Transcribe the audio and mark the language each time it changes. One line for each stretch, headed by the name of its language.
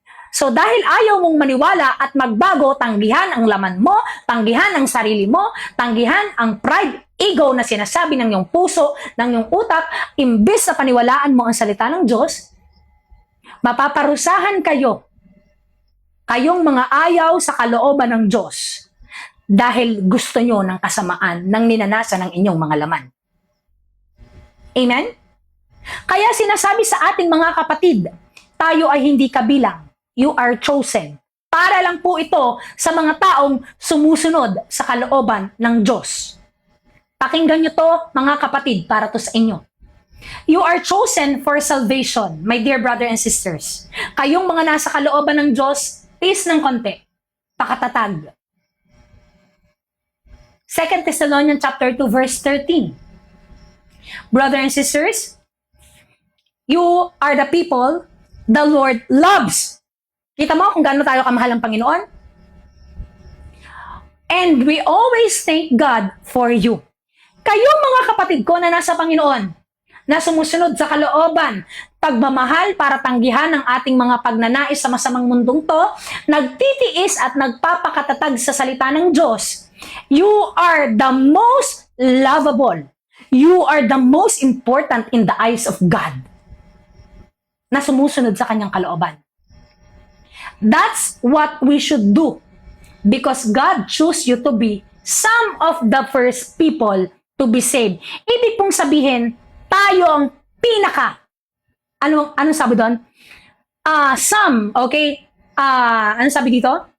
Filipino: So dahil ayaw mong maniwala at magbago, tanggihan ang laman mo, tanggihan ang sarili mo, tanggihan ang pride, ego na sinasabi ng iyong puso, ng iyong utak, imbes na paniwalaan mo ang salita ng Diyos, mapaparusahan kayong mga ayaw sa kalooban ng Diyos dahil gusto nyo ng kasamaan ng ninanasan ng inyong mga laman. Amen? Kaya sinasabi sa ating mga kapatid, tayo ay hindi kabilang.
English: You are chosen.
Filipino: Para lang po ito sa mga taong sumusunod sa kalooban ng Diyos. Pakinggan nyo to, mga kapatid, para to sa inyo.
English: You are chosen for salvation, my dear brother and sisters.
Filipino: Kayong mga nasa kalooban ng Diyos, tiis ng konti. Pakatatag.
English: 2 Thessalonians chapter 2 verse 13. Brother and sisters, you are the people the Lord loves.
Filipino: Kita mo kung gaano tayo kamahal ng Panginoon?
English: And we always thank God for you.
Filipino: Kayong mga kapatid ko na nasa Panginoon, na sumusunod sa kalooban, pagmamahal para tanggihan ang ating mga pagnanais sa masamang mundong to, nagtitiis at nagpapakatatag sa salita ng Diyos.
English: You are the most lovable. You are the most important in the eyes of God
Filipino: na sumusunod sa kanyang kalooban.
English: That's what we should do because God chose you to be some of the first people to be saved.
Filipino: Ibig pong sabihin, tayo ang pinaka. Anong sabi doon? Some, okay? Anong sabi dito?